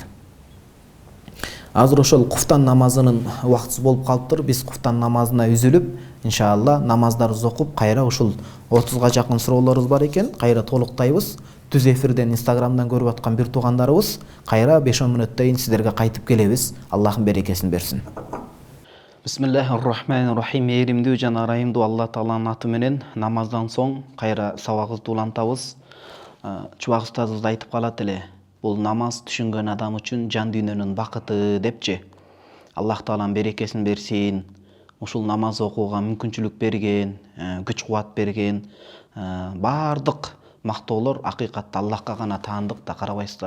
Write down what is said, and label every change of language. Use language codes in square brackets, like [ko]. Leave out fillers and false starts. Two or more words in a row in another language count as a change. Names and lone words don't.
[ky] Азыр ошол куфтан намазынын убактысы болуп калыптыр. Биз куфтан намазына үзүлүп, иншалла намаздарыбызды окуп, кайра ушул 30га жакын суроолорубуз бар экен, кайра толуктайбыз. Түз эфирден, Инстаграмдан көрүп аткан бир туугандарыбыз кайра 5-10 мүнөттөн сиздерге кайтып келебиз. Аллахым берекесин берсин. [ar] بسم الله الرحمن الرحيم. [ky] Мээримдүү жана ырайымдуу Алла Тааланын аты менен намаздан соң кайра сабагыбызды улантабыз. Чубак устазыбыз айтып калат эле. Бул намаз түшүнгөн адам үчүн жан дүйнөнүн бакыты депчи. Аллах Таалам берекесин берсин. Ушул намаз окууга мүмкүнчүлүк берген, күч кубат берген, бардык мактоолор акыйкатта Аллахка гана таандык да карабайсыздар.